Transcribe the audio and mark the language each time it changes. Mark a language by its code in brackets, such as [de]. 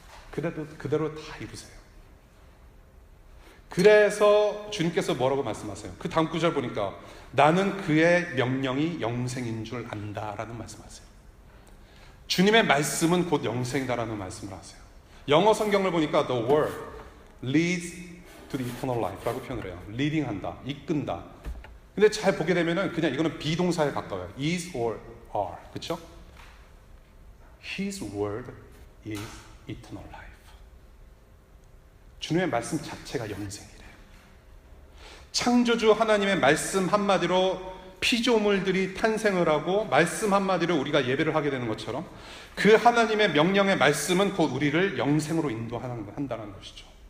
[ko] 그대로 다 이루세요. 그래서 주님께서 뭐라고 말씀하세요? 그 다음 구절 보니까 나는 그의 명령이 영생인 줄 안다라는 말씀하세요. 주님의 말씀은 곧 영생이다라는 말씀을 하세요. 영어 성경을 보니까 [en] the word leads to the eternal life [ko] 라고 표현을 해요. leading한다, 이끈다. 근데 잘 보게 되면은 그냥 이거는 비동사에 가까워요. [en] is or are. [ko] 그렇죠? [en] His word is eternal life. [ko] 주님의 말씀 자체가 영생이래요. 창조주 하나님의 말씀 한마디로 피조물들이 탄생을 하고 말씀 한마디로 우리가 예배를 하게 되는 것처럼 그 하나님의 명령의 말씀은 곧 우리를 영생으로 인도한다는 것이죠.